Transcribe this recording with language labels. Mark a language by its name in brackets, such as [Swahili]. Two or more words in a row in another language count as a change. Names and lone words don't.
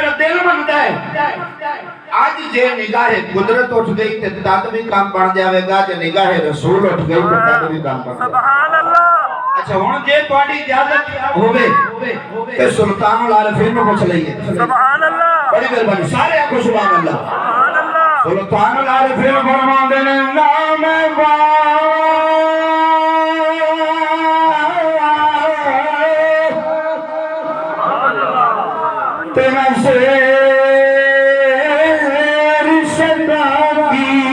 [Punjabi] علم ہوتا ہے آج جے نگاہ قدرت اٹھ گئی تے تد بھی کام بن جاوے گا جے نگاہ رسول اٹھ گئی تے تد بھی کام بن جاوے گا [Arabic] سبحان اللہ [Punjabi] اچھا ہن جے تہاڈی اجازت ہوے تے سلطان العارفین نو پوچھ لئیے [Arabic] سبحان اللہ [Punjabi] بڑی مہربانی سارے آکھو [Arabic] سبحان اللہ سبحان اللہ [Punjabi] سلطان العارفین فرماندے نے نام تیرا شیر شدابی